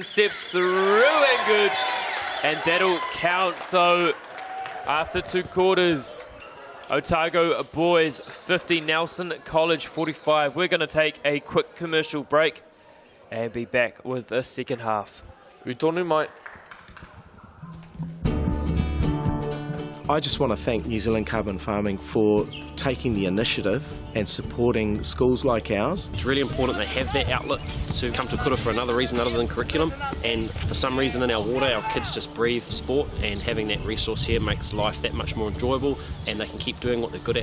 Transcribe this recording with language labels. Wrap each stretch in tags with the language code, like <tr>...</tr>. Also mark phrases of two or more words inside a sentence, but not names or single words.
<en>Steps through and good. And that'll count. So after 2 quarters, Otago boys 50, Nelson College 45. We're going to take a quick commercial break and be back with the second half.</en> <mi>Utonu mai.</mi> <en>I just want to thank New Zealand Carbon Farming for taking the initiative and supporting schools like ours. It's really important they have that outlet to come to kura for another reason other than curriculum, and for some reason in our water our kids just breathe sport, and having that resource here makes life that much more enjoyable and they can keep doing what they're good at.</en>